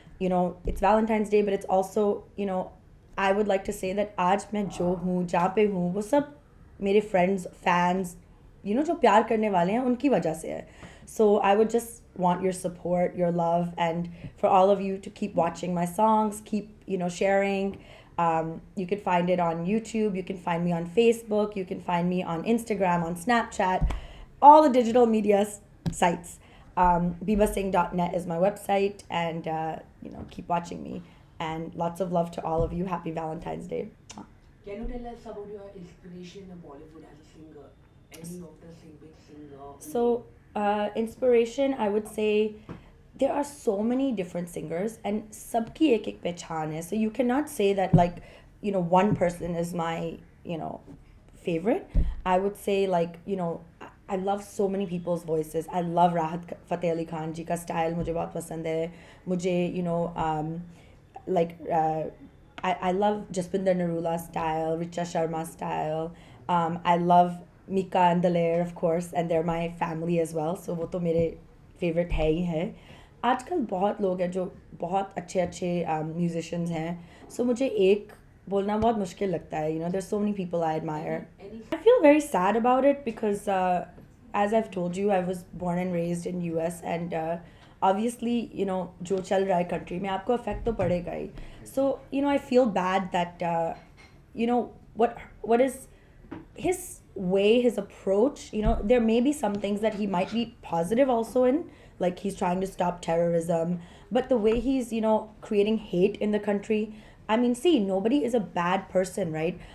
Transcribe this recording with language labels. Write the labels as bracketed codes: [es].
[en] It's Valentine's Day, but it's also, I would like to say that [hi] आज मैं जो हूँ, जहाँ पे हूँ, वो सब मेरे friends, fans, जो प्यार करने वाले हैं, उनकी वजह से है. [en] So I would just want your support, your love, and for all of you to keep watching my songs, keep, sharing. You can find it on YouTube. You can find me on Facebook. You can find me on Instagram, on Snapchat, all the digital media sites. Bibasingh.net is my website, and, keep watching me. And lots of love to all of you. Happy Valentine's Day. Can you tell us about your inspiration in Bollywood as a singer? Any of the big singer? So, inspiration, I would say there are so many different singers and [hi] sabki ek ek pehchan hai. [en] So you cannot say that like, one person is my, favorite. I would say like, I love so many people's voices. I love Raat Fateh Ali Khan [hi] ji ka style mujhe bahut pasand hai. [en] Mujhe, I love Jaspinder Narula style, Richa Sharma style. I love Mika and Daler, of course, and they're my family as well. [hi] So वो तो मेरे favorite है ही है. आजकल बहुत लोग हैं जो बहुत अच्छे musicians हैं. So मुझे एक बोलना बहुत मुश्किल लगता है. [en] There's so many people I admire. I feel very sad about it because as I've told you, I was born and raised in US and obviously, [hi] जो चल रहा है country में आपको affect तो पड़ेगा ही. [en] So, I feel bad that, what is his way, his approach, there may be some things that he might be positive also in, like he's trying to stop terrorism, but the way he's, creating hate in the country, I mean, see, nobody is a bad person, right?